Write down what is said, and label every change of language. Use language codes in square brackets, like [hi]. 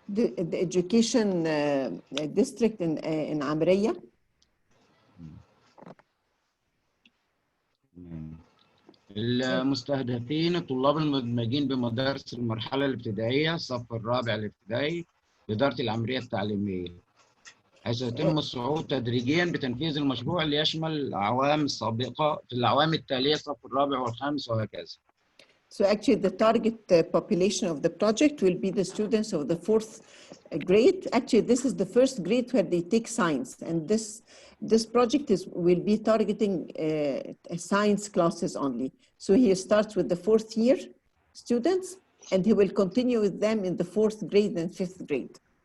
[en] The education district in Amriya. [ar] المستهدفين الطلاب المدمجين بمدارس المرحلة الابتدائية الصف الرابع الابتدائي بإدارة العمرية التعليمية، حيث يتم الصعود تدريجيا بتنفيذ المشروع ليشمل الأعوام السابقة في الأعوام التالية الصف الرابع والخامس وهكذا. [en] So actually the target population of the project will be the students of the 4th grade. Actually, this is the first grade where they take science, and this project will be targeting science classes only. So he starts with the 4th year students, and he will continue with them in the 4th grade and 5th grade.